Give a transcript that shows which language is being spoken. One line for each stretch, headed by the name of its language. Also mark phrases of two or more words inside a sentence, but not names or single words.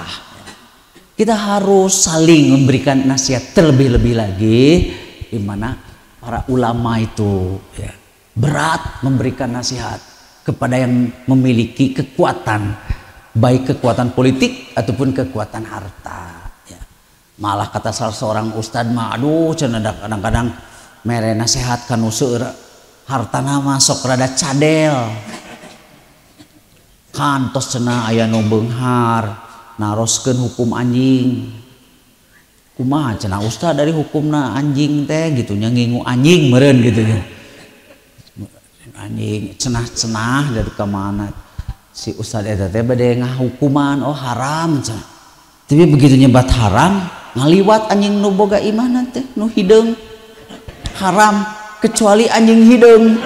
Indonesian: Kita harus saling memberikan nasihat terlebih-lebih lagi, di mana para ulama itu ya, berat memberikan nasihat kepada yang memiliki kekuatan, baik kekuatan politik ataupun kekuatan harta.
Sundanese: Ya.
Indonesian: Malah kata salah seorang ustadz
Sundanese: mah, aduh kadang-kadang mere nasihat kanu seueur hartana mah sok rada cadel. Kantos cenah aya nu beunghar naroskeun hukum anjing. Kumaha cenah ustaz dari hukumna anjing teh gitu nya ngingu anjing meureun gitu nya. Anjing cenah-cenah dari ka mana si ustaz eta teh bade ngahukuman oh haram cenah. Tapi begitu nyebat haram ngaliwat anjing nu boga iman teh nu hideung haram kecuali anjing hideung.